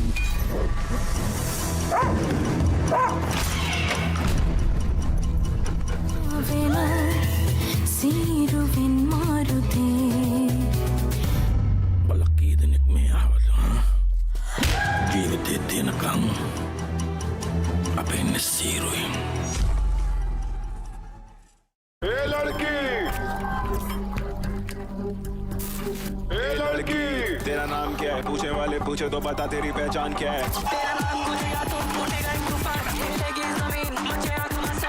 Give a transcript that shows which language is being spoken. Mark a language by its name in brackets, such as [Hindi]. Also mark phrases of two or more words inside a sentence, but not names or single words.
[Sinhala] වෙලා සීරුවෙන් මාරුතේ බලකී දෙනෙක් මේ ආවද? ජීවිතේ තියෙනකම් අපේ ඉන්නේ සීරුයින්. [Hindi] ए लड़की, ए लड़की, तेरा नाम क्या है? पूछने वाले पूछे तो बता तेरी पहचान क्या है? तेरा नाम गुनेगा तो फूटेगा एक तूफान, हिलेगी जमीन, मचेगा घमासान.